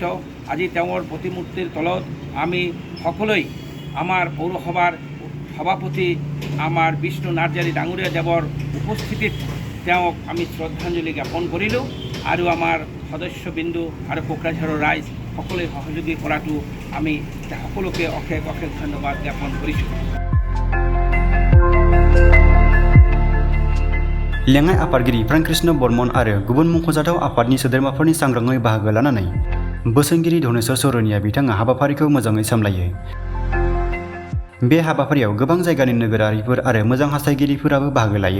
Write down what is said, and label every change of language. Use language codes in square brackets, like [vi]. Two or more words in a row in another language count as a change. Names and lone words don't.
[as] আজি তেওঁৰ প্ৰতিমূৰ্তিৰ তলত আমি সকলোৱে আমাৰ পৌৰসভাৰ সভাপতি আমাৰ বিষ্ণু নাৰ্জাৰী ডাঙৰীয়া দেৱৰ উপস্থিতিত তেওঁক আমি শ্ৰদ্ধাঞ্জলি জ্ঞাপন কৰিলোঁ আৰু আমাৰ সদস্যবিন্দু আৰু কোকৰাঝাৰৰ ৰাইজ সকলোৱে সহযোগী কৰাটো আমি সকলোকে অশেষ ধন্যবাদ জ্ঞাপন কৰিছোঁ। [brx] लेङाइ आफादगिरि प्राणकृष्ण बर्मन आरो गुबुन मुंख'जाथाव आफादनि सोद्रोमाफोरनि सांग्राङै बाहागो लानानै बोसोनगिरि धनेश्वर चौरनिया बिथाङा हाबाफारिखौ मोजाङै सामलायो। बे हाबाफारियाव गोबां जायगानि नोगोरारिफोर आरो मोजां हास्थायगिरिफोराबो बाहागो लायो।